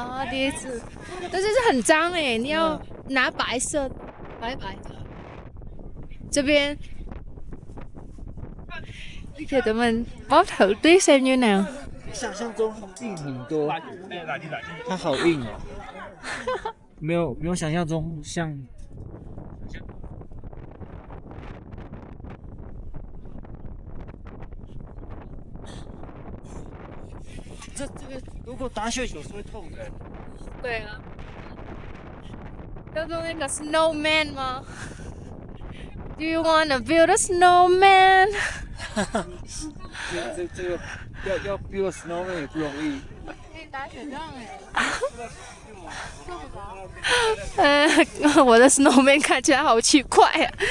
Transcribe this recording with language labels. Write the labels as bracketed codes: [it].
[zh] 第一次，但是很脏哎，你要拿白色，白的。这边 [vi] thì tụi mình bóp thử tuyết xem như nào. [zh] 想象中硬很多，它好硬哦，没有想象中像。这个如果打雪球是会痛的。对啊，叫做那个 snowman 吗？ [en] Do you wanna build a snowman？ [zh] 这个要 build snowman 也不容易。我的 snowman 看起来好奇怪呀！